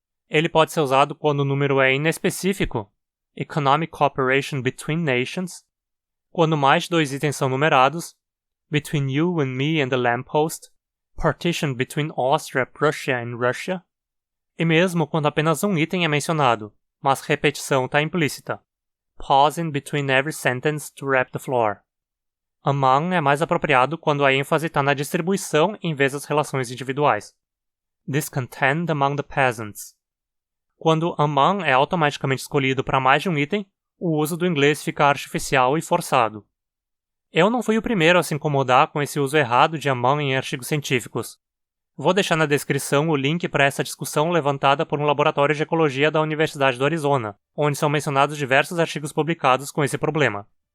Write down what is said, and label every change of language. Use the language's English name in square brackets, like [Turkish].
[Portuguese] Ele pode ser usado quando o número é inespecífico, [English] Economic Cooperation Between Nations, [Portuguese] quando mais de 2 itens são numerados, [English] Between You and Me and the Lamppost, Partition Between Austria, Prussia and Russia, [Portuguese] e mesmo quando apenas um item é mencionado, mas repetição está implícita, [English] Pausing Between Every Sentence to Wrap the Floor. [Portuguese] Among é mais apropriado quando a ênfase está na distribuição em vez das relações individuais. [English] Discontent among the peasants. [Portuguese] Quando among é automaticamente escolhido para mais de um item, o uso do inglês fica artificial e forçado. Eu não fui o primeiro a se incomodar com esse uso errado de among em artigos científicos. Vou deixar na descrição o link para essa discussão levantada por um laboratório de ecologia da Universidade do Arizona, onde são mencionados diversos artigos publicados com esse problema.